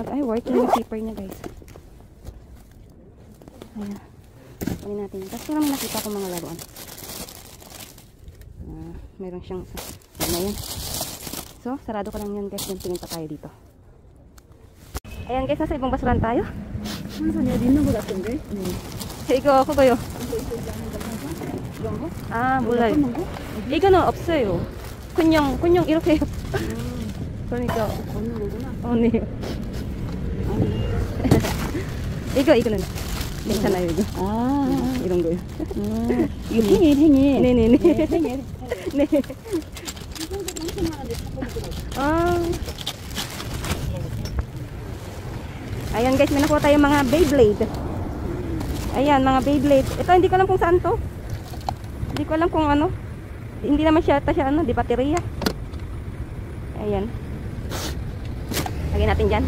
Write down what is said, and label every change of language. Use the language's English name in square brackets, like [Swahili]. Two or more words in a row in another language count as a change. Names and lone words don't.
[Filipino] Ay, working yung zipper niya guys. Ayan. Kunin natin. Tapos ko naman nakita ko mga laruan. Meron siyang ano yan. So, sarado ko lang yan guys. Then tingin pa tayo dito. Ayan guys, nasa ibang basurahan tayo. [Korean] 항상 여기 있는 것 같은데. 이거 그거요. 아, 몰라요. 이거는 없어요. 그냥 이렇게 해요. 그러니까 없는 거구나. 네. 이거는 괜찮아요, 이거. 이런 거요. 이거 행일. 네네네. 행일. 네. 아. [Filipino] Ayan guys, may nakuha tayong mga Beyblade. Ayan, mga Beyblade. Ito, hindi ko alam kung saan to. Hindi ko alam kung ano. Hindi naman siya ano, di baterya. Ayan. Lagyan natin dyan.